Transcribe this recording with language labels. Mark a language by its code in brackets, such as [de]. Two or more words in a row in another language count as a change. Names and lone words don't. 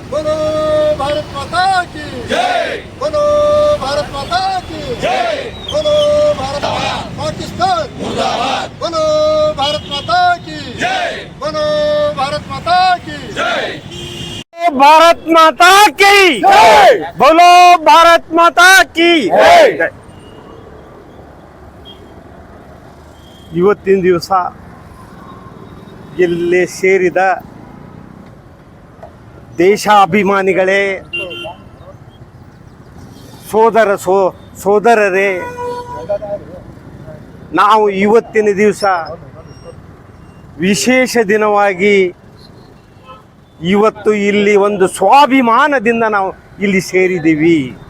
[hi] बोलो भारत माता की जय। बोलो भारत माता की जय। बोलो भारत पाकिस्तान जिंदाबाद। बोलो भारत माता की जय। बोलो भारत माता की जय। भारत माता की जय। बोलो भारत माता की जय। [kn] ಇವತ್ತಿನ ದಿವಸ ಇಲ್ಲಿ ಸೇರಿದ ದೇಶಾಭಿಮಾನಿಗಳೇ, ಸೋದರರೇ, ನಾವು ಇವತ್ತಿನ ದಿವಸ ವಿಶೇಷ ದಿನವಾಗಿ ಇವತ್ತು ಇಲ್ಲಿ ಒಂದು ಸ್ವಾಭಿಮಾನದಿಂದ ನಾವು ಇಲ್ಲಿ ಸೇರಿದ್ದೀವಿ.